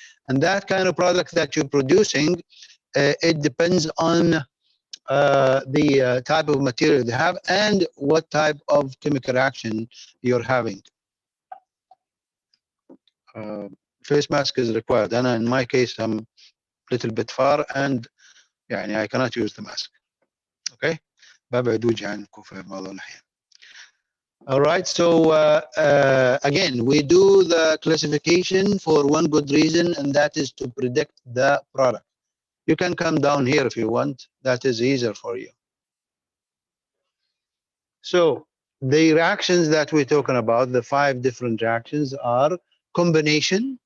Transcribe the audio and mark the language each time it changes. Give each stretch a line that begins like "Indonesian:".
English: And that kind of product that you're producing, it depends on the type of material they have and what type of chemical reaction you're having. Face mask is required. And in my case, I'm a little bit far and I cannot use the mask. Okay.
Arabic: ببعد وجهي عنكم في بعض الأحيان.
English: All right, so again, we do the classification for one good reason, and that is to predict the product. You can come down here if you want. That is easier for you. So the reactions that we're talking about, the 5 different reactions, are combination.